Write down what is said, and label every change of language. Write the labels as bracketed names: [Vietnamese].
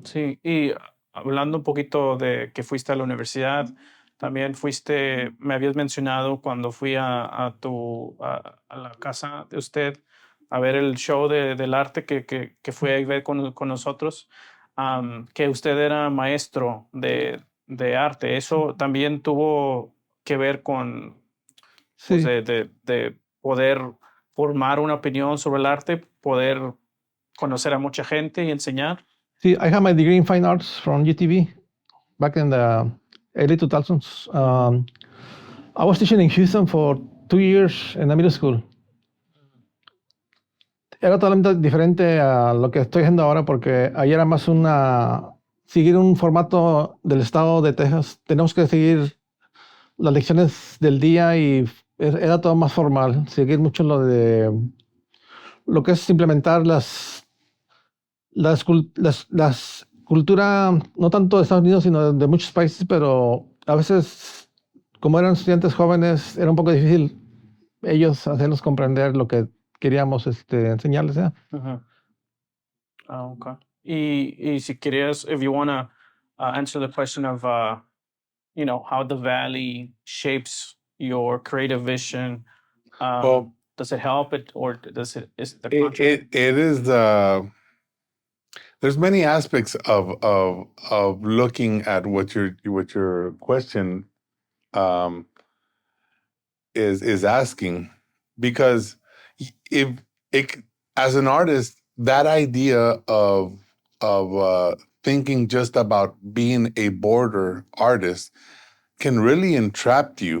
[Spanish] Sí, y hablando un poquito de que fuiste a la universidad, también me habías mencionado cuando fui a la casa de usted a ver el show del arte que fue a ver con nosotros, que usted era maestro de arte. ¿Eso también tuvo que ver con pues, de poder formar una opinión sobre el arte, poder conocer a mucha gente y enseñar? [English] Sí, I have my degree in Fine Arts from UTV back in the early 2000s. I was teaching in Houston for 2 years in the middle school. [Spanish] Era totalmente diferente a lo que estoy haciendo ahora porque ahí era más seguir un formato del estado de Texas. Tenemos que seguir las lecciones del día y era todo más formal, seguir mucho lo que es implementar las cultura, no tanto de Estados Unidos, sino de muchos países, pero a veces, como eran estudiantes jóvenes, era un poco difícil ellos hacernos comprender lo que queríamos enseñarles. ¿Eh? Uh-huh. Okay. Y si querías, [English] if you want to answer the question of, how the Valley shapes your creative vision, Well, does it help it or is the contrary? it is there's many aspects of looking at what your question um, is asking, because if it, as an artist, that idea of thinking just about being a border artist can really entrap you